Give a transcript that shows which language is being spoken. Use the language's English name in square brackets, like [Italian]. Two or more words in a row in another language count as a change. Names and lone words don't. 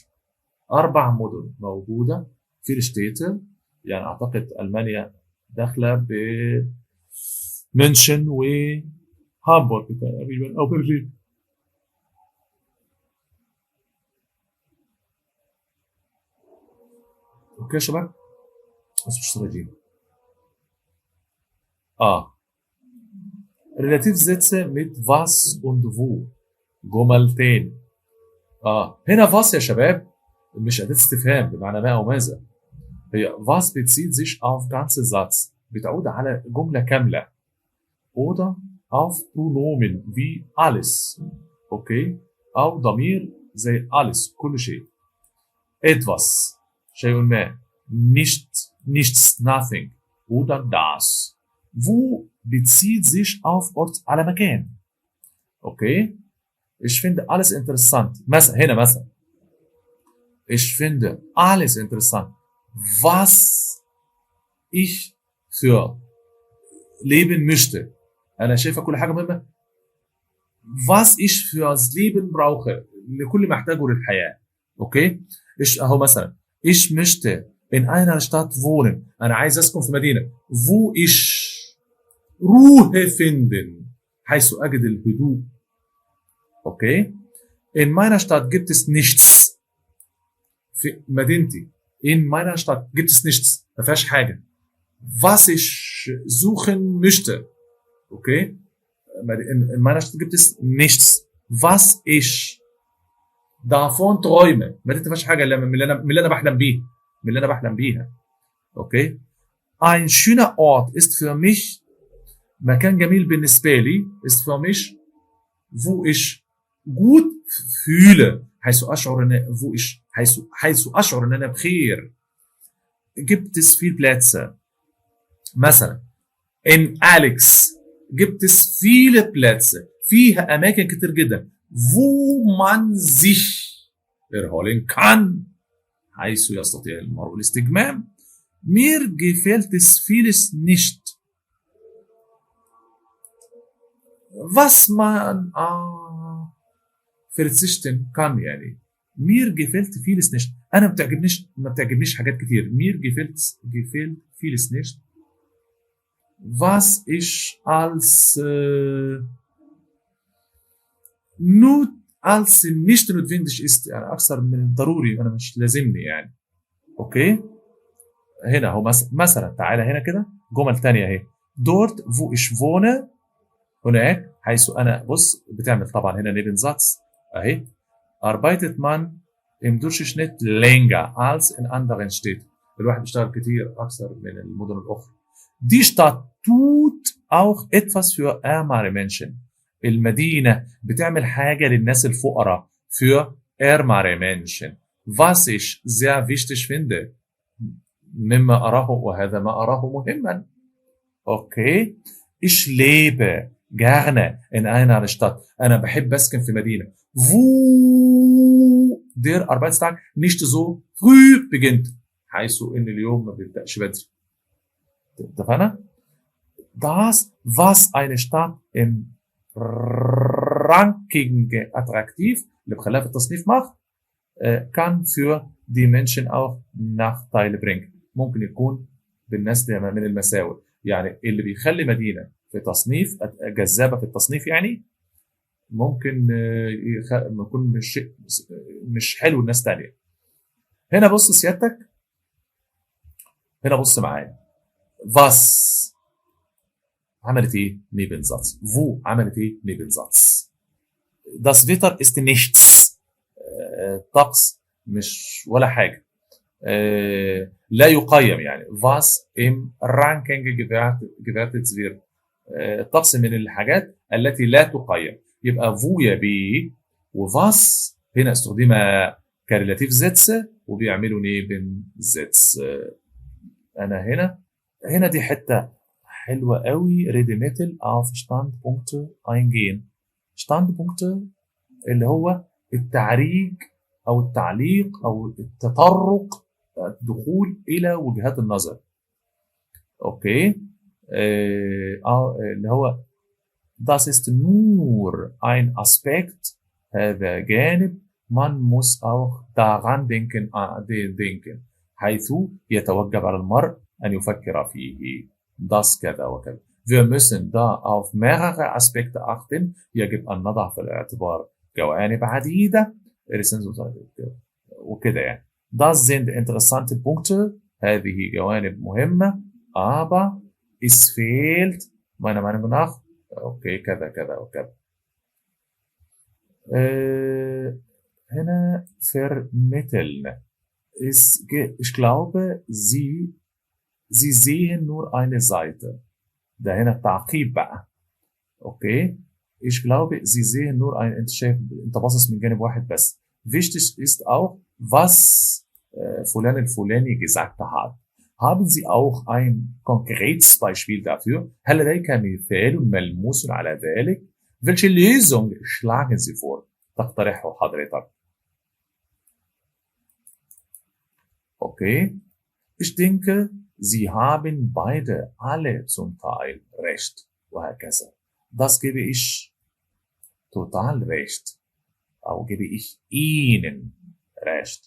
[Arabic] 4 مدن موجودة في الشتيت يعني أعتقد ألمانيا داخلة بمنشن وهامبورغ تقريبا أو برلين. اوكي يا شباب بس مش راجعين. [German] Relativsätze mit was und wo [Arabic] جمل تاني. هنا was يا شباب مش أداة استفهام بمعنى ما أو ماذا. [German] هي was bezieht sich auf ganze Satz [Arabic] بتعود على جملة كاملة [German] oder auf Pronomen wie alles [Arabic] اوكي أو ضمير زي [German] alles [Arabic] كل شيء. [German] etwas [Arabic] شيء ما [German] nichts nothing oder das. Wo bezieht sich auf Ort [Arabic] على مكان. [German] Okay. Ich finde alles interessant. مثلا ich finde alles interessant. Was ich für leben möchte. [Arabic] أنا شايفة كل حاجة مهمة. [German] Was ich fürs Leben brauche. [Arabic] لكل ما أحتاجه للحياة. Okay. أهو مثلا [German] ich möchte in einer Stadt wohnen. [Arabic] أنا عايز أسكن في مدينة. [German] Wo ich Ruhe finden. [Arabic] حيث أجد الهدوء. [German] Okay. In meiner Stadt gibt es nichts. [Arabic] في مدينتي. [German] In meiner Stadt gibt es nichts. [Arabic] ما فيهاش حاجة. [German] Was ich suchen möchte. Okay. In meiner Stadt gibt es nichts. Was ich davon träume. [Arabic] مدينتي ما فيهاش حاجة من اللي أنا بحلم بيها. [German] Okay. Ein schöner Ort ist für mich [Arabic] مكان جميل بالنسبة لي [German] ist für mich wo ich gut fühle [Arabic] حيث أشعر أن أنا بخير. [German] gibt es viele Plätze. مثلا in Alex gibt es viele Plätze [Arabic] فيها أماكن كتير جدا [German] wo man sich erholen kann [Arabic] حيث يستطيع المرء الاستجمام. [German] mir gefällt es vieles nicht was man verzichten kann يعني. mir gefällt vieles nicht. [Arabic] أنا ما بتعجبنيش حاجات كتير. [German] mir gefällt vieles nicht was ich als nicht notwendig ist [Arabic] يعني أكثر من الضروري أنا مش لازمني يعني. أوكي هنا هو مثلا تعالى هنا كده جمل تانية اهي. [German] dort wo ich wohne [Arabic] هناك حيث أنا بص بتعمل طبعا هنا Nebensatz اهي. [German] arbeitet man im Durchschnitt länger als in anderen Städten. [Arabic] الواحد بيشتغل كتير أكثر من المدن الأخرى. [German] die Stadt tut auch etwas für ärmere Menschen. [Arabic] المدينة بتعمل حاجة للناس الفقراء [German] für ärmere Menschen. Was ich sehr wichtig finde, [Arabic] مما أراه وهذا ما أراه مهما. [German] Okay. Ich lebe gerne in einer Stadt. [Arabic] أنا بحب أسكن في مدينة. [German] Wo der Arbeitstag nicht so früh beginnt. [Arabic] حيث إن اليوم ما بيبدأش بدري. [German] اتفقنا؟ Das, was eine Stadt im Ranking attraktiv, [Arabic] اللي بخلاها في التصنيف [German] macht, kann für die Menschen auch Nachteile bringen. [Arabic] ممكن يكون بالنسبة من المساوئ. يعني اللي بيخلي مدينة في تصنيف جذابة في التصنيف يعني ممكن يكون مش حلو الناس تانية. هنا بص سيادتك، هنا بص معايا. was عملت ايه؟ Nebensatz. [German] wo [Arabic] عملت ايه؟ [German] Nebensatz. das Wetter ist nichts. [Arabic] طقس مش ولا حاجة. لا يقيم يعني. [German] was im Ranking gewertet wird. [Arabic] الطقس من الحاجات التي لا تقيم. يبقى wo يا بي وفاس هنا استخدم [German] Relativsätze [Arabic] وبيعملوا [German] Nebensätze. [Arabic] انا هنا دي حته حلوه قوي. ريديميتل [German] auf Standpunkte eingehen. [Arabic] Standpunkte اللي هو التعريج او التعليق او التطرق، الدخول الى وجهات النظر. [German] اوكي. [Arabic] اللي هو [German] das ist nur ein Aspekt. [Arabic] هذا جانب. [German] man muss auch daran denken [Arabic] حيث يتوجب على المرء أن يفكر فيه. das كذا وكذا. [German] wir müssen da auf mehrere Aspekte achten. [Arabic] يجب أن نضع في الاعتبار جوانب عديدة وكده يعني. [German] das sind interessante Punkte. [Arabic] هذه جوانب مهمة. [German] aber es fehlt meiner Meinung nach okay [Arabic] كذا كذا وكذا. هنا vermitteln. [German] Ich glaube, Sie sehen nur eine Seite. [Arabic] ده هنا التعقيب بقى. [German] Okay. Ich glaube, Sie sehen nur ein. [Arabic] انت باصص من جانب واحد بس. [German] Wichtig ist auch, was فلان الفلاني gesagt hat. Haben Sie auch ein konkretes Beispiel dafür? [Arabic] هل لديك مثال ملموس على ذلك؟ [German] Welche Lösung schlagen Sie vor? [Arabic] تقترحه حضرتك. [German] Okay. Ich denke, Sie haben beide alle zum Teil recht. [Arabic] وهكذا. [German] Das gebe ich total recht. Auch gebe ich Ihnen recht.